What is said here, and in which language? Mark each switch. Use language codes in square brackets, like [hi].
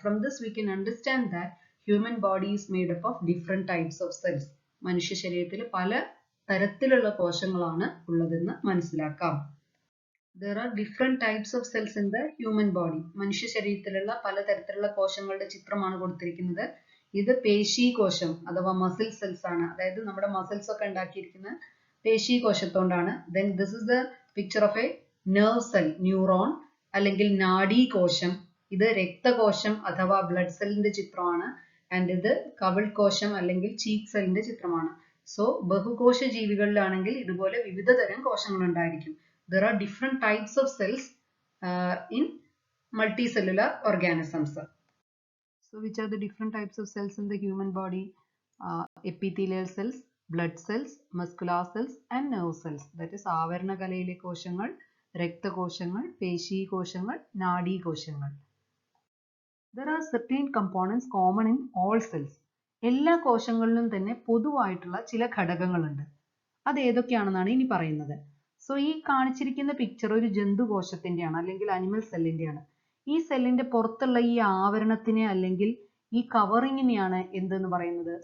[en] From this we can understand that human body is made up of different types of cells. [ml] മനുഷ്യ ശരീരത്തിൽ പല തരത്തിലുള്ള കോശങ്ങളാണ് ഉള്ളതെന്ന് മനസ്സിലാക്കാം. [en] There are different types of cells in the human body. [ml] മനുഷ്യ ശരീരത്തിലുള്ള പലതരത്തിലുള്ള കോശങ്ങളുടെ ചിത്രമാണ് കൊടുത്തിരിക്കുന്നത്. ഇത് പേശീകോശം അഥവാ മസിൽ സെൽസ് ആണ്. അതായത് നമ്മുടെ മസിൽസ് ഒക്കെ ഉണ്ടാക്കിയിരിക്കുന്ന പേശീകോശത്തോണ്ടാണ്. [en] Then this is the picture of a nerve cell, [ml] neuron അല്ലെങ്കിൽ നാഡീകോശം. ഇത് രക്തകോശം അഥവാ ബ്ലഡ് സെല്ലിന്റെ ചിത്രമാണ്. ആൻഡ് ഇത് കവിൾകോശം അല്ലെങ്കിൽ ചീക്ക് സെല്ലിന്റെ ചിത്രമാണ്. സോ ബഹുകോശ ജീവികളിലാണെങ്കിൽ ഇതുപോലെ വിവിധ തരം കോശങ്ങൾ ഉണ്ടായിരിക്കും. [en] There are different types of cells in multicellular organisms. So which are the different types of cells in the human body? Epithelial cells, blood cells, muscular cells and nerve cells. That is [ml] ആവരണകലയിലെ കോശങ്ങൾ, രക്തകോശങ്ങൾ, പേശീകോശങ്ങൾ, നാഡീകോശങ്ങൾ. [en] There are certain components common in all cells. [ml] എല്ലാ കോശങ്ങളിലും തന്നെ പൊതുവായിട്ടുള്ള ചില ഘടകങ്ങളുണ്ട്. അത് ഏതൊക്കെയാണെന്നാണ് ഇനി പറയുന്നത്. സോ ഈ കാണിച്ചിരിക്കുന്ന പിക്ചർ ഒരു ജന്തുകോശത്തിന്റെയാണ് അല്ലെങ്കിൽ അനിമൽ സെല്ലിന്റെയാണ്. ഈ സെല്ലിന്റെ പുറത്തുള്ള ഈ ആവരണത്തിനെ അല്ലെങ്കിൽ ഈ കവറിങ്ങിനെയാണ് എന്തെന്ന് പറയുന്നത്?